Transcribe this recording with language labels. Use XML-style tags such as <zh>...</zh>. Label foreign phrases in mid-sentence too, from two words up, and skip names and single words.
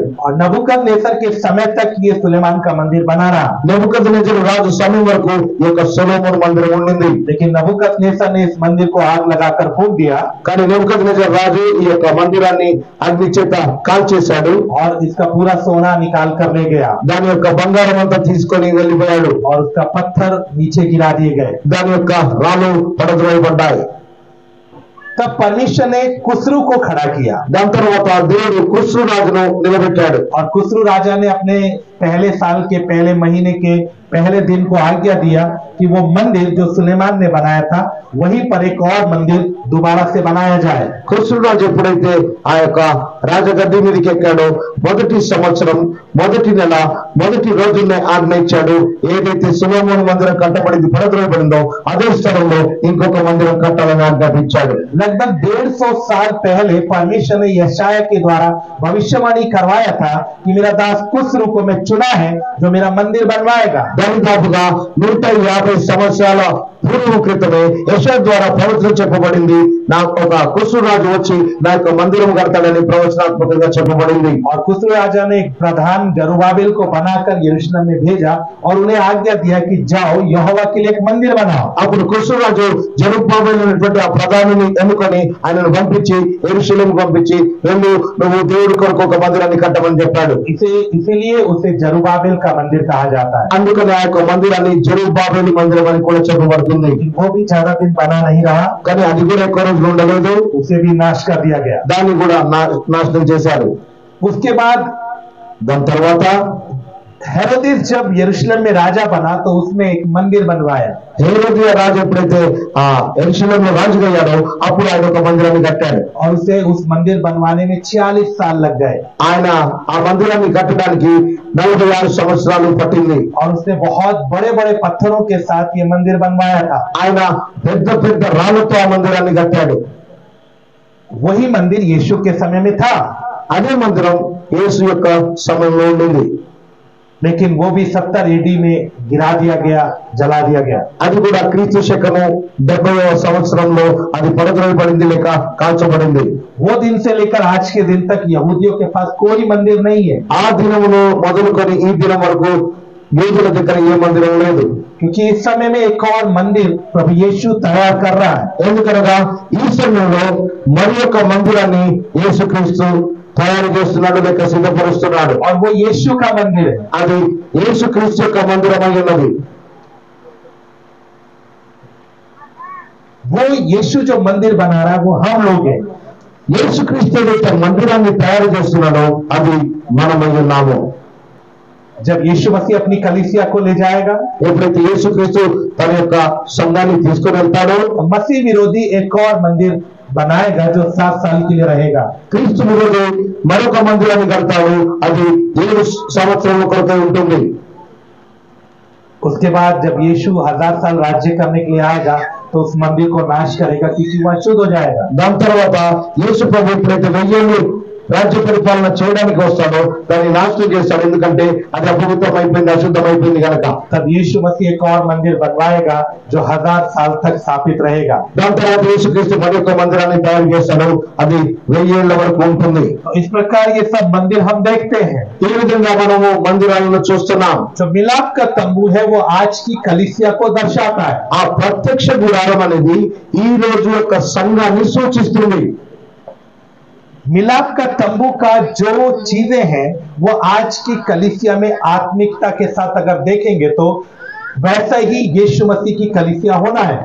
<hi>और नबूकदनेस्सर के समय तक ये सुलेमान का मंदिर बना रहा।</hi> <te>నెబుకద్నెజరు రాజు సమయం వరకు ఈ యొక్క సొలొమోను మందిరం ఉండింది.</te> <hi>लेकिन नबूकदनेस्सर ने इस मंदिर को आग लगाकर फूंक दिया</hi> <te>కానీ నెబుకద్నెజరు రాజు ఈ యొక్క మందిరాన్ని అగ్ని చేత కాల్చేశాడు.</te> <hi>और इसका पूरा सोना निकाल कर ले गया</hi> <te>దాని యొక్క బంగారం అంతా తీసుకొని వెళ్ళిపోయాడు.</te> <hi>और उसका पत्थर नीचे गिरा दिए गए।</hi> <te>దాని యొక్క రాళ్ళు పడద్రోయబడ్డాయి.</te> <hi>तब परमेश्वर ने कुस्रू को खड़ा किया।</hi> <te>దాని తర్వాత దేవుడు కుస్రు రాజును నిలబెట్టాడు.</te> <hi>और कुस्रू राजा ने अपने पहले साल के पहले महीने के पहले दिन को आज्ञा दिया कि वो मंदिर जो सुलेमान ने बनाया था वहीं पर एक और मंदिर दोबारा से बनाया जाए।</hi> <te>కుస్రు రాజు ఎప్పుడైతే ఆ యొక్క రాజగద్దె మీదకి ఎక్కాడో మొదటి సంవత్సరం మొదటి నెల మొదటి రోజునే ఆజ్ఞ ఇచ్చాడు. ఏదైతే సొలొమోను మందిరం కట్టబడింది పడద్రోయబడిందో అదే స్థలంలో ఇంకొక మందిరం కట్టాలని ఆజ్ఞాపించాడు.</te> <hi>लगभग 150 साल पहले परमेश्वर ने यशायाह के द्वारा भविष्यवाणी करवाया था कि मेरा दास कुस्रू को मैं चुना है जो मेरा मंदिर बनवाएगा।</hi> <te>దాదాపుగా 150 సంవత్సరాల పూర్వం క్రితమే యెషయా ద్వారా ప్రవచనం చెప్పబడింది. నా ఒక కుస్రు రాజు వచ్చి నా యొక్క మందిరం కడతాడని ప్రవచనాత్మకంగా చెప్పబడింది.</te> <hi>और कुस्रू राजा ने एक प्रधान जरुब्बाबेल को बनाकर यरूशलेम में भेजा और उन्हें आज्ञा दिया कि जाओ यहोवा के लिए एक मंदिर बनाओ।</hi> <te>అప్పుడు కుస్రు రాజు జెరుబ్బాబెలు అనేటువంటి ఆ ప్రధానిని ఎన్నుకొని ఆయనను పంపించి యెరూషలేముకు పంపించి వెళ్ళు నువ్వు దేవుడి కొరకు ఒక మందిరాన్ని కట్టమని చెప్పాడు.</te> <hi>इसीलिए उसे जरुब्बाबेल का मंदिर कहा जाता है।</hi> <te>అందుకని ఆ యొక్క మందిరాన్ని జెరుబ్బాబెలు మందిరం అని కూడా చెప్పబడుతుంది.</te> <hi>वो भी ज्यादा दिन बना नहीं रहा,</hi> <te>కానీ అది కూడా ఎక్కువ రోజులు ఉండలేదు.</te> <hi>उसे भी नाश कर दिया गया।</hi> <te>దాన్ని కూడా నాశనం చేశారు.</te> <hi>उसके बाद</hi> <te>దాని తర్వాత</te> <hi>हेरोदेस जब यरूशलेम में राजा बना तो उसने एक मंदिर बनवाया।</hi> <te>హేరోదియ రాజు ఎప్పుడైతే ఆ యెరూషలేములో రాజుగా అయ్యాడో అప్పుడు ఆయన ఒక మందిరాన్ని కట్టాడు.</te> <hi>और उसे उस मंदिर बनवाने में 46 साल लग गए।</hi> <te>ఆయన ఆ మందిరాన్ని కట్టడానికి 46 సంవత్సరాలు పట్టింది.</te> <hi>और उसने बहुत बड़े बड़े पत्थरों के साथ ये मंदिर बनवाया था।</hi> <te>ఆయన పెద్ద పెద్ద రాళ్లతో ఆ మందిరాన్ని కట్టాడు.</te> <hi>वही मंदिर यीशु के समय में था,</hi> <te>అదే మందిరం యేసు యొక్క సమయంలో ఉండింది.</te> <hi>लेकिन वो भी 70 AD में गिरा दिया गया, जला दिया गया।</hi> <te>అది కూడా క్రీస్తు శకము 70వ సంవత్సరంలో అది పడద్రోయబడింది లేక కాల్చబడింది.</te> <hi>वो दिन से लेकर आज के दिन तक यहूदियों के पास कोई मंदिर नहीं है।</hi> <te>ఆ దినమును మొదలుకొని ఈ దినం వరకు యూదుల దగ్గర ఏ మందిరం లేదు.</te> <hi>क्योंकि इस समय में एक और मंदिर प्रभु यीशु तैयार कर रहा है।</hi> <te>ఎందుకనగా ఈ సమయంలో మరి ఒక మందిరాన్ని యేసుక్రీస్తు తయారు చేస్తున్నాడు లేక సిద్ధపరుస్తున్నాడు.</te> <hi>और वो यीशु का मंदिर है।</hi> <te>అది యేసుక్రీస్తు యొక్క మందిరం అయి ఉన్నది.</te> <hi>वो यीशु जो मंदिर बना रहा है वो हम लोग हैं।</hi> <te>యేసుక్రీస్తు యొక్క మందిరాన్ని తయారు చేస్తున్నాడో అది మనమై ఉన్నాము.</te> <hi>जब यीशु मसीह अपनी कलीसिया को ले जाएगा,</hi> <te>ఎప్పుడైతే యేసుక్రీస్తు తన యొక్క సంఘాన్ని తీసుకొని వెళ్తాడో</te> <hi>तो मसीह विरोधी एक और मंदिर बनाएगा जो 7 साल के लिए रहेगा।</hi> <te>క్రీస్తు విరోధి మరొక మందిరాన్ని కడతాడు. అది 7 సంవత్సరాల కొరకే ఉంటుంది.</te> <hi>उसके बाद जब यीशु 1000 साल राज्य करने के लिए आएगा तो उस मंदिर को नाश करेगा क्योंकि वह अशुद्ध हो जाएगा।</hi> <te>దాని తర్వాత యేసు ప్రభు ఎప్పుడైతే 1000 ఏళ్ళు రాజ్య పరిపాలన చేయడానికి వస్తాడో దాన్ని నాశనం చేస్తాడు. ఎందుకంటే అది అపవిత్రమైపోయింది, అశుద్ధమైపోయింది కనుక.</te> <hi>तब यीशु मसीह एक और मंदिर बनवाएगा जो 1000 साल तक स्थापित रहेगा।</hi> <te>దాని తర్వాత యేసుక్రీస్తు మరొక మందిరాన్ని తయారు చేస్తాడు. అది 1000 ఏళ్ల వరకు ఉంటుంది.</te> <hi>तो इस प्रकार ये सब मंदिर हम देखते हैं।</hi> <te>ఈ విధంగా మనము మందిరాలను చూస్తున్నాం.</te> <hi>जो मिलाप का तंबू है वो आज की कलीसिया को दर्शाता है।</hi> <te>ఆ ప్రత్యక్ష గుడారం అనేది ఈ రోజు యొక్క సంఘాన్ని సూచిస్తుంది.</te> <hi>मिलाप का तंबू का जो चीजें हैं वो आज की कलीसिया में आत्मिकता के साथ अगर देखेंगे तो वैसा ही यीशु मसीह की कलीसिया होना है।</hi>